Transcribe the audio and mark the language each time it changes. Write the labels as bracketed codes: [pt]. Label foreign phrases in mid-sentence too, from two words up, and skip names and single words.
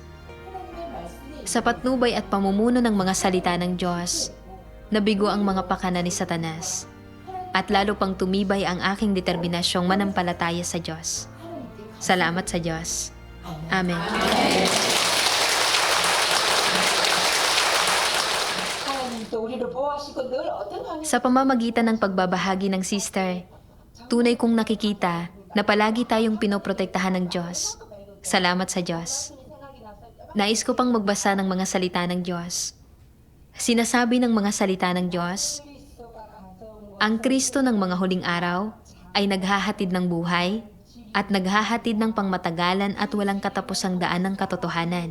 [tl] Sa patnubay at pamumuno ng mga salita ng Diyos, nabigo ang mga pakana ni Satanas, at lalo pang tumibay ang aking determinasyong manampalataya sa Diyos. Salamat sa Diyos. Amen. [ko] 우리를 보호하시고 늘 어떤 환경 [tl] Sa pamamagitan ng pagbabahagi ng sister, tunay kong nakikita na palagi tayong pinoprotektahan ng Diyos. Salamat sa Diyos. Nais ko pang magbasa ng mga salita ng Diyos. Sinasabi ng mga salita ng Diyos, ang Kristo ng mga huling araw ay naghahatid ng buhay at naghahatid ng pangmatagalan at walang katapusang daan ng katotohanan.